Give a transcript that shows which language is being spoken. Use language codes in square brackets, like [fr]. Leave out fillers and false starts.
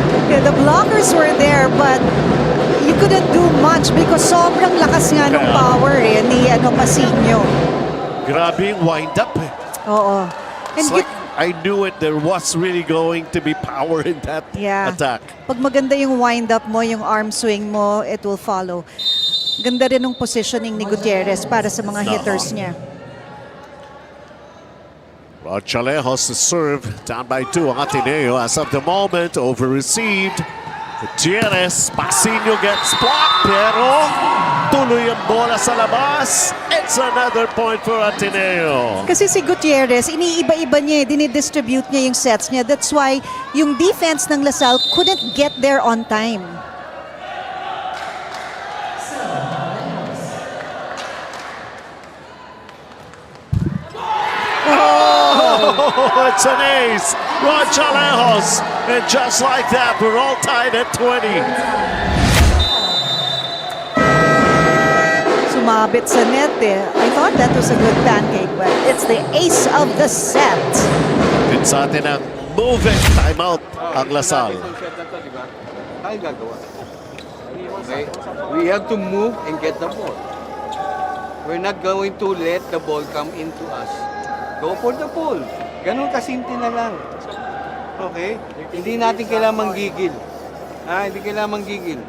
[en] Yeah, the blockers were there, but you couldn't do much because [tl] sobrang lakas nga ng power [en] ni Pasinho. [tl] Grabe yung wind-up eh. Oo. And [en] It's like I knew it. There was really going to be power in that attack. [tl] Pag maganda yung wind-up mo, yung arm swing mo, [en] it will follow. [tl] Ganda rin ng positioning ni Gutierrez para sa mga hitters niya. [en] Chalejos to serve, down by 2 ang Ateneo. As of the moment, over-received. Gutierrez, Pasinho gets blocked, [tl] pero tuloy ang bola sa labas. [en] It's another point for Ateneo. [tl] Kasi si Gutierrez, iniiba-iba niya, dinidistribute niya yung sets niya. [en] That's why yung defense ng LaSalle couldn't get there on time. Oh, it's an ace. Ron Chalejos. And just like that, we're all tied at 20. [tl] Sumabit sa net eh. [en] I thought that was a good pancake, but it's the ace of the set. [tl] It's atin ang moving timeout ang LaSalle. Tayo gagawa. Okay? [en] We have to move and get the ball. We're not going to let the ball come into us. Go for the ball. [tl] Ganun kasimple na lang. [en] Okay? [tl] Hindi natin kailangan manggigil. Hindi kailangan manggigil.